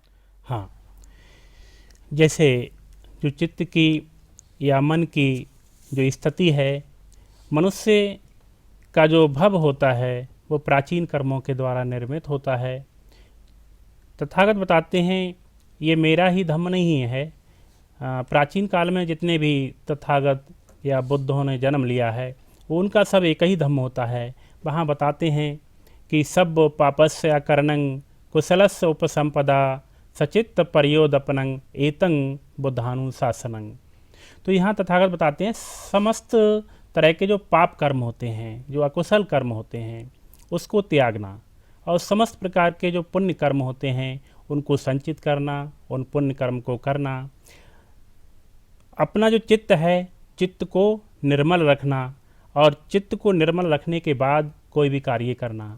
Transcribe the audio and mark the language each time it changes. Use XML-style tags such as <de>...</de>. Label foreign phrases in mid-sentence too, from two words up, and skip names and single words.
<hi>हाँ, जैसे जो चित्त की या मन की जो स्थिति है, मनुष्य का जो भव होता है वो प्राचीन कर्मों के द्वारा निर्मित होता है। तथागत बताते हैं ये मेरा ही धम्म नहीं है। प्राचीन काल में जितने भी तथागत या बुद्धों ने जन्म लिया है वो उनका सब एक ही धम्म होता है। वहाँ बताते हैं कि</hi> <pi>सब पापस्य करणं कुशलस्य उपसंपदा सचित्त पर्योदपनं एतं बुद्धानुशासनं।</pi> <hi>तो यहाँ तथागत बताते हैं समस्त तरह के जो पाप कर्म होते हैं, जो अकुशल कर्म होते हैं, उसको त्यागना, और समस्त प्रकार के जो पुण्य कर्म होते हैं उनको संचित करना, उन पुण्य कर्म को करना, अपना जो चित्त है चित्त को निर्मल रखना, और चित्त को निर्मल रखने के बाद कोई भी कार्य करना।</hi>